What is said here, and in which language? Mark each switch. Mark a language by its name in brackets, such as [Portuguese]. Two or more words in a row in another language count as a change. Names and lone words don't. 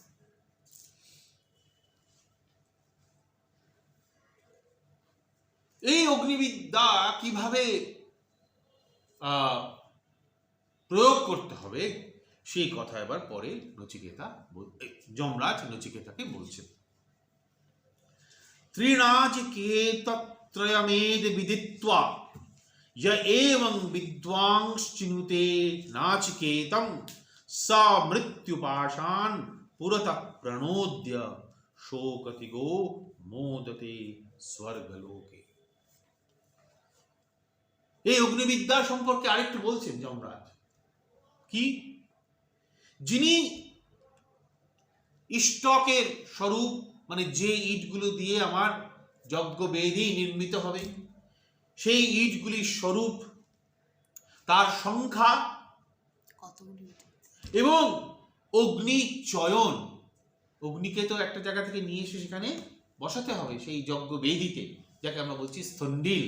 [Bangla] এই অগ্নিবিদ্যা কিভাবে প্রয়োগ করতে হবে সেই কথা এবার পরে যমরাজ নচিকেতাকে বলছেন। [Sanskrit] ত্রিনাচিকেতত্রয়মেদ বিদিত্বা य एवं विद्वांश्चिनुते नाचिकेतं सा मृत्युपाशान् पुरतः प्रणोद्य शोकतिगो मोदते स्वर्गलोके। [Bangla] এই অগ্নিবিদ্যা সম্পর্কে আরেকটু বলছেন যমরাজ কি? যিনি ইষ্টকের স্বরূপ, মানে যে ইটগুলো দিয়ে আমার যজ্ঞ বেদী নির্মিত হবে, সেই ইটগুলির স্বরূপ, তার সংখ্যা এবং অগ্নি চয়ন, অগ্নিকে তো একটা জায়গা থেকে নিয়ে এসে সেখানে বসাতে হবে সেই যজ্ঞ বেদিতে, যাকে আমরা বলছি স্থন্ডিল।